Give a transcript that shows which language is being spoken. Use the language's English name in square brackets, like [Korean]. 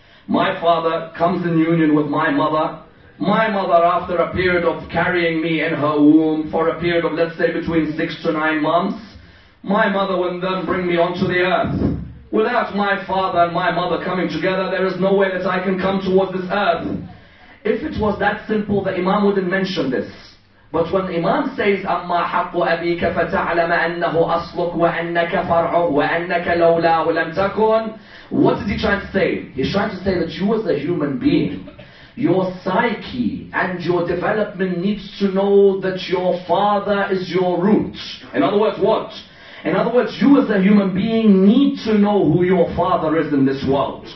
[English] My father comes in union with my mother. My mother, after a period of carrying me in her womb for a period of, let's say, between 6 to 9 months, my mother would then bring me onto the earth. Without my father and my mother coming together, there is no way that I can come towards this earth. If it was that simple, the Imam wouldn't mention this. But when Imam says, [Arabic] أَمَّا حَقُّ أَبِيكَ فَتَعْلَمَ أَنَّهُ أَصْلُكَ وَأَنَّكَ فَرْعُهُ وَأَنَّكَ لَوْلَاهُ لَمْ تَكُنْ. [English] What is he trying to say? He's trying to say that you as a human being, your psyche and your development needs to know that your father is your root. In other words, what? In other words, you as a human being need to know who your father is in this world.